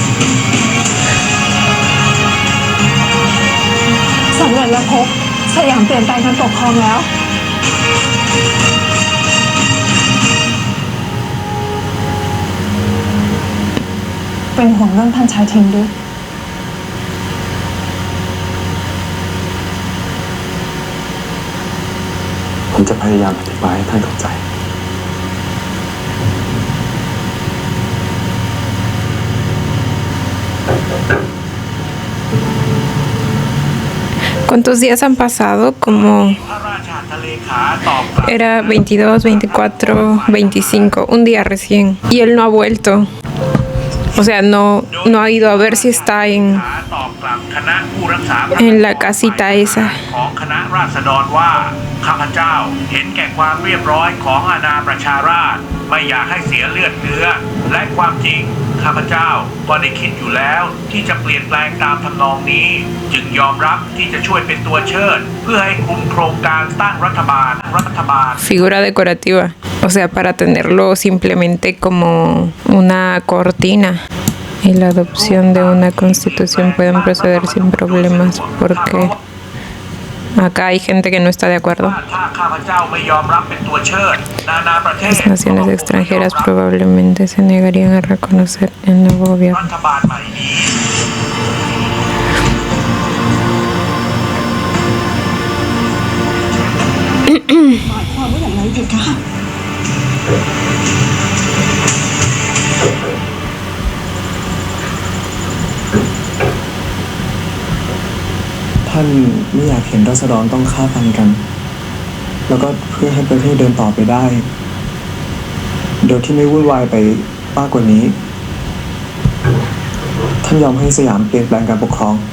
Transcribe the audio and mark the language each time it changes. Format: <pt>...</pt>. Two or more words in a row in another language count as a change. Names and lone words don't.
<th>สำเร็จแล้วพบสยามเปลี่ยนแปลงการปกครองแล้ว เป็นห่วงเรื่องท่านชายทิงด้วย ผมจะพยายามอธิบายให้ท่านเข้าใจ</th> <es>¿Cuántos días han pasado? Como era 22, 24, 25, un día recién. Y él no ha vuelto. O sea, no ha ido a ver si está en la casita esa.</es> <th>ของคณะราษฎรว่าข้าพเจ้าเห็นแก่ความเรียบร้อยของอาณาประชาราษฎร์ไม่อยากให้เสียเลือดเนื้อและความจริงข้าพเจ้าก็ได้คิดอยู่แล้วที่จะเปลี่ยนแปลงตามทำนองนี้จึงยอมรับที่จะช่วยเป็นตัวเชิดเพื่อให้คุมโครงการตั้งรัฐบาล</th> <es>Figura decorativa. O sea, para tenerlo simplemente como una cortina. Y la adopción de una constitución pueden proceder sin problemas porque acá hay gente que no está de acuerdo. Las naciones extranjeras probablemente se negarían a reconocer el nuevo gobierno.</es> <th>ความว่าอย่างไรอยู่คะ ท่านไม่อยากเห็นราษฎรต้องฆ่าฟันกัน แล้วก็เพื่อให้ประเทศเดินต่อไปได้ โดยที่ไม่วุ่นวายไปมากกว่านี้ ท่านยอมให้สยามเปลี่ยนแปลงการปกครอง</th>